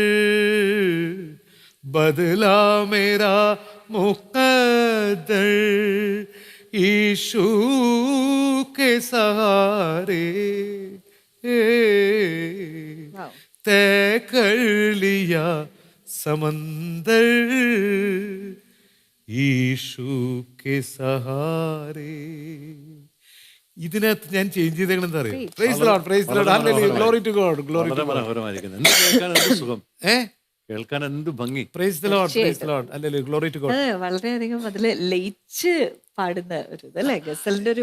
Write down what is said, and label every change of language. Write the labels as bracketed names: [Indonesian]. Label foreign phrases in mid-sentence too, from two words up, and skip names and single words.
[Hindi] बदला मेरा मुकद्दर यीशु के सहारे, तय कर लिया समंदर यीशु के सहारे. [Malayalam] ഇതിനകത്ത് ഞാൻ ചേഞ്ച് ചെയ്തേക്കണെന്ന് അറിയാം. [English] Praise the Lord, praise the Lord, hallelujah, glory to God, glory to God. [Malayalam] സുഖം, കേൾക്കാൻ എന്ത് ഭംഗി. [English] Praise the Lord, praise the Lord, hallelujah, glory to God. [Malayalam] വളരെയധികം അതില് ലയിച്ച് പാടുന്ന ഒരു ഇതല്ലേ ഗസലിന്റെ ഒരു